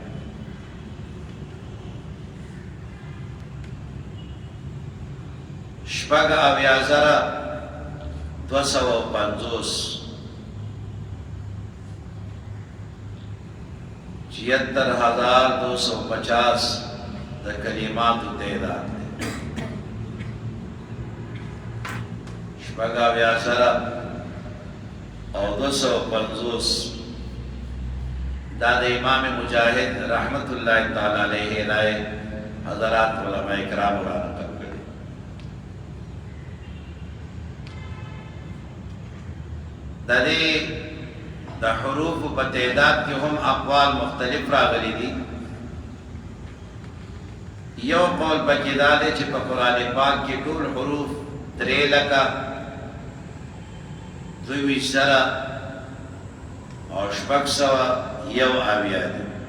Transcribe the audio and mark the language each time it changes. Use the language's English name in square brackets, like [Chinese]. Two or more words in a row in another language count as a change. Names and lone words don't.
[Pashto] شپږ اویا زره دوه سوه پنځوس 76250 د کلماتو تعداد دی. شپږ اویا زره او 250 دا د امام مجاہد [Arabic] رحمت اللہ تعالی علیہ [Pashto] رائے حضرات علماء کرام را نقل کړي. د دې د حروف په تعداد کې هم اقوال مختلف راغلي دي. یو قول پکې دا دی چې په قرآن پاک کې ټول حروف 3,22,000 او 601 دي.